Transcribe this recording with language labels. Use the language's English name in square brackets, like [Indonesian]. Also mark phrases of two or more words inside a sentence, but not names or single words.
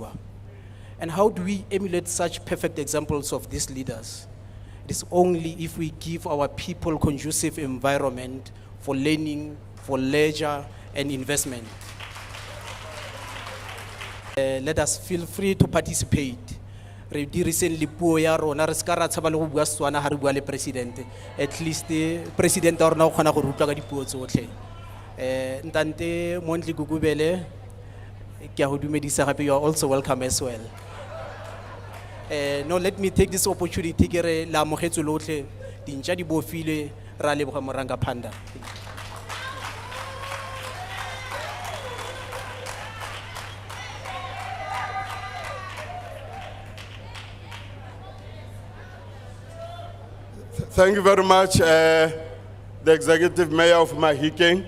[English] And how do we emulate such perfect examples of these leaders? It is only if we give our people conducive environment for learning, for leisure and investment. Let us feel free to participate. [Tswana] Re recently puo ya rona re ska ra tshaba le go bua Setswana ha re bua le president. At least president wa rona o kgona go rutwa ka dipuo tsotlhe. Ntante Mondli Gugubele, ke a go dumedisa gape, [English] you are also welcome as well. No, let me take this opportunity [Tswana] ke re la amogetswe lotlhe dintja di bofile ra leboga moranga phanda. [English] Thank you very much, the Executive Mayor of Mahikeng.